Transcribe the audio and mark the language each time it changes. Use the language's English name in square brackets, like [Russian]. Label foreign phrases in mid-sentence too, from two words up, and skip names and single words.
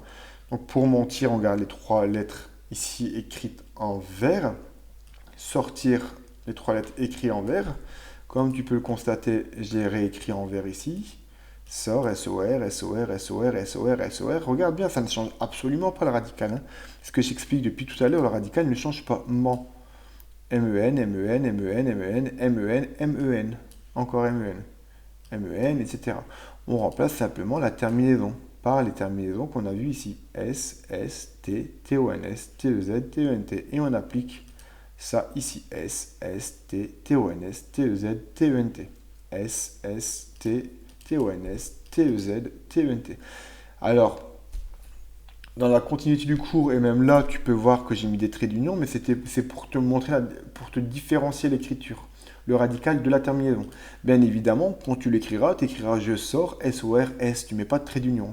[French] Donc, pour mentir, on garde les trois lettres ici écrites en vert. Sortir, les trois lettres écrites en vert. Comme tu peux le constater, j'ai réécrit en vert ici. Sort, SOR, SOR, SOR, SOR, SOR. Regarde bien, ça ne change absolument pas le radical. Hein. Ce que j'explique depuis tout à l'heure, le radical ne change pas. MEN, MEN, MEN, MEN, MEN, MEN, MEN. Encore MEN. MEN, etc. On remplace simplement la terminaison par les terminaisons qu'on a vues ici. S, S, T, T-O-N-S, T-E-Z, T-E-N-T. Et on applique ça ici, S, S, T, T-O-N-S, T-E-Z, T-E-N-T. S, S, T, T-O-N-S, T-E-Z, T-E-N-T. Alors, dans la continuité du cours, et même là, tu peux voir que j'ai mis des traits d'union, mais c'est pour te montrer, pour te différencier l'écriture, le radical de la terminaison. Bien évidemment, quand tu l'écriras, tu écriras je sors, S-O-R, S, tu ne mets pas de trait d'union.